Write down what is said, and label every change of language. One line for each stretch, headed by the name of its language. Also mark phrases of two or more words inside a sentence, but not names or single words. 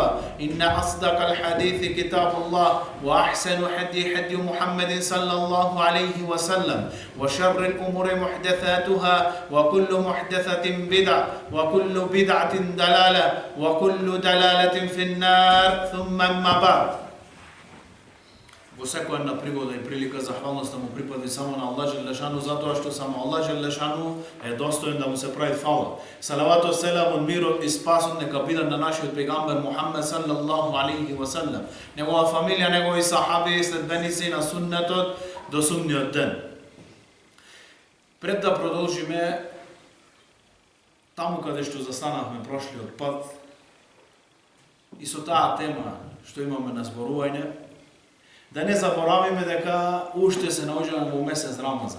Arabic: إن أصدق الحديث كتاب الله وأحسن حدي محمد صلى الله عليه وسلم وشر الأمور محدثاتها وكل محدثة بدعة وكل بدعة دلالة وكل دلالة في النار. ثم أما بعد.
Macedonian: Во секоја една пригода и прилика захвалноста му припади само на Аллах Желешану, затоа што само Аллах Желешану е достоен да му се прави фала.
Arabic: صلوات وسلام
Macedonian: мирот и спасот нека бидат на нашиот пегамбер Мухаммед
Arabic: صلى الله عليه وسلم,
Macedonian: негова фамилија, негови сахаби и следбеници на суннетот до судниот ден. Пред да продолжиме таму каде што застанавме прошлиот пат и со таа тема што имаме на зборување, да не заборавиме дека уште се наоѓаме во месец Рамазан.